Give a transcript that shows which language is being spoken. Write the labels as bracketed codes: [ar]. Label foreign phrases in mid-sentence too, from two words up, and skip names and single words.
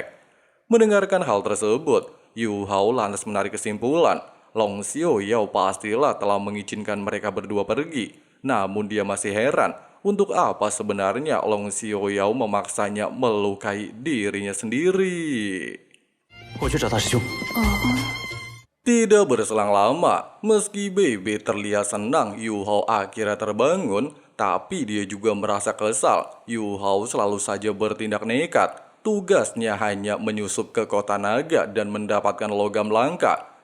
[id] Mendengarkan hal tersebut, Yuho lantas menarik kesimpulan, Long Xiaoyao pastilah telah mengizinkan mereka berdua pergi. Namun dia masih heran, untuk apa sebenarnya Long Xiaoyao memaksanya melukai dirinya sendiri. [zh] 我去找大师兄。 [id] Tidak berselang lama, meski Bebe terlihat senang Yuho akhirnya terbangun, Tapi dia juga merasa kesal. Yu Hao selalu saja bertindak nekat. Tugasnya hanya menyusup ke kota naga dan mendapatkan logam langka.